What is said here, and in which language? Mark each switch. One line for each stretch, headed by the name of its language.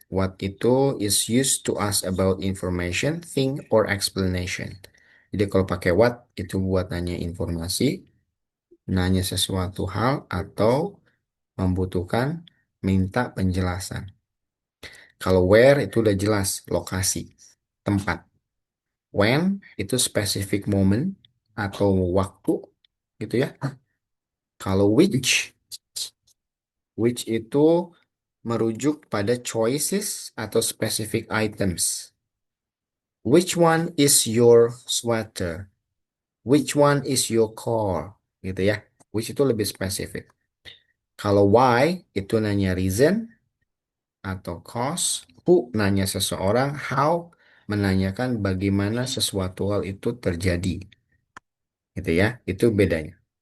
English: What itu is used to ask about information, thing, or explanation.
Indonesian: Jadi kalau pakai what itu buat nanya informasi, nanya sesuatu hal, atau membutuhkan minta penjelasan. Kalau where itu udah jelas, lokasi, tempat. When itu specific moment atau waktu, gitu ya. Kalau which itu merujuk pada choices atau specific items.
English: Which one is your sweater? Which one is your car?
Indonesian: Gitu ya. Which itu lebih spesifik. Kalau why itu nanya reason atau cause. Who nanya seseorang. How menanyakan bagaimana sesuatu hal itu terjadi. Gitu ya. Itu bedanya.